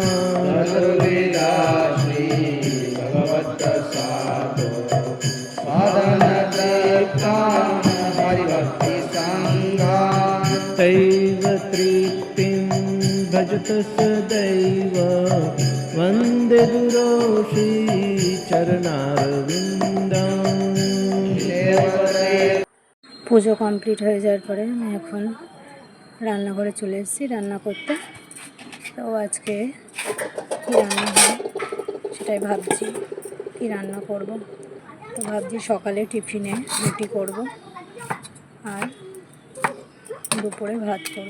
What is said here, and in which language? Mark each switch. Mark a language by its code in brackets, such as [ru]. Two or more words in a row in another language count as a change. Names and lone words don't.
[sa] चतुर्विधा श्रीभगवत्प्रसाद स्वादान्नतृप्तान् हरिभक्तसङ्घान्। तैव तृप्तिं भजत सदैव वन्दे गुरो श्रीचरणारविन्दम्। [bn] পুজো কমপ্লিট হয়ে যাওয়ার পরে আমি এখন রান্নাঘরে চলে এসেছি রান্না করতে। তো আজকে কী রান্না হয় সেটাই ভাবছি, কী রান্না করব। তো ভাবছি সকালে টিফিনে রুটি করব আর দুপুরে ভাত করব।